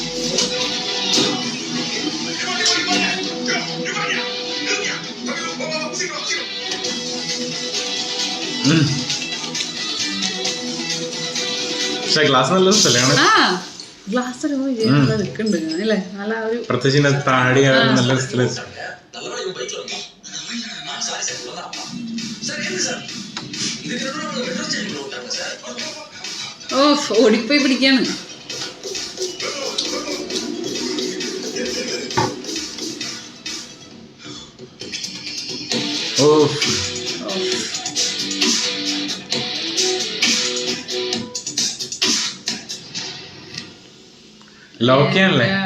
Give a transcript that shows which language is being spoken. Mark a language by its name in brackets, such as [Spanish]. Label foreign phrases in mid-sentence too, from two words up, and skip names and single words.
[Malayalam] പക്ഷെ ഗ്ലാസ് നല്ല സ്ഥലമാണ്. ആ ഗ്ലാസ് ഒക്കെ നിൽക്കുന്നുണ്ട് അല്ലേ. നല്ല ഒരു പ്രത്യേകിച്ച് താടി നല്ല സ്ഥലം. [Tamil] நல்லவேளை இவன் பைக்ல வந்தான். [English] sorry sir [Tamil] இவ்வளவுதான். சார் என்ன சார் இதுக்கு நடுவுல [English] metro station [Tamil] விட்டாங்க சார். [Malayalam] ഓഫ് ഓടിപ്പോയി പിടിക്കാണ്. ഓ ലോക്കിയാണല്ലേ.